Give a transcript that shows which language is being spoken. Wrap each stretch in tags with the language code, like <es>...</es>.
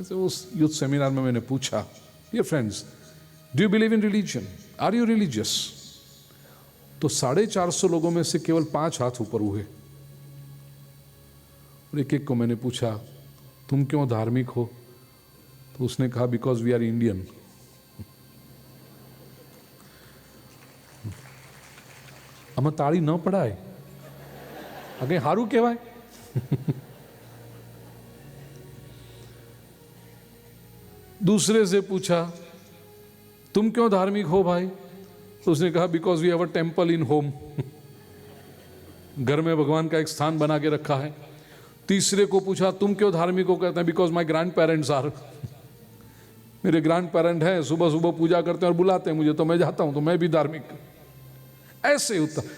<hi>ऐसे उस youth seminar में मैंने पूछा,</hi> <en>Dear friends, do you believe in religion, are you religious?</en> <hi>तो 450 लोगों में से केवल 5 हाथ ऊपर हुए। और एक एक को मैंने पूछा तुम क्यों धार्मिक हो? तो उसने कहा</hi> <en>Because we are Indian.</en> <gu>અમે તાળી ન પડાય, अगे हारू कहवाय।</gu> <hi>दूसरे से पूछा तुम क्यों धार्मिक हो भाई? तो उसने कहा</hi> <en>because we have a temple in home,</en> <hi>घर में भगवान का एक स्थान बना के रखा है। तीसरे को पूछा तुम क्यों धार्मिक हो? कहते हैं</hi> <en>because my grand parents are,</en> <hi>मेरे ग्रैंड पेरेंट हैं, सुबह सुबह पूजा करते हैं और बुलाते हैं मुझे, तो मैं जाता हूं, तो मैं भी धार्मिक। ऐसे उत्तर।</hi>